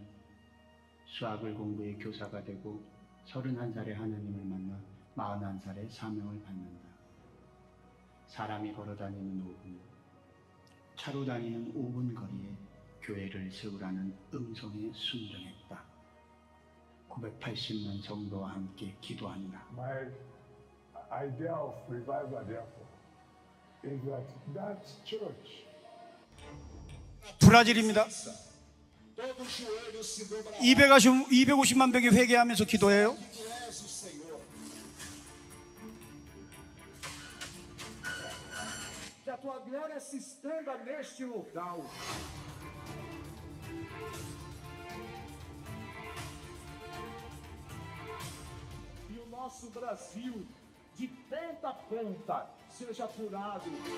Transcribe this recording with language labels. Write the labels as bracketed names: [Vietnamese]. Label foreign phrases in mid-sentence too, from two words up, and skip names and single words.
[Korean] 수학을 공부해 교사가 되고 31살에 하나님을 만나 41살에 사명을 받는다. 사람이 걸어다니는 5분, 차로 다니는 5분 거리에 교회를 세우라는 음성에 순종했다. 980만 성도와 함께 기도한다. [English] My idea of revival, therefore, is that church [Korean] 브라질입니다. 250만 명이 회개하면서 기도해요. [Portuguese] que a tua glória se estenda neste local. E o nosso Brasil, de ponta a ponta, seja curado.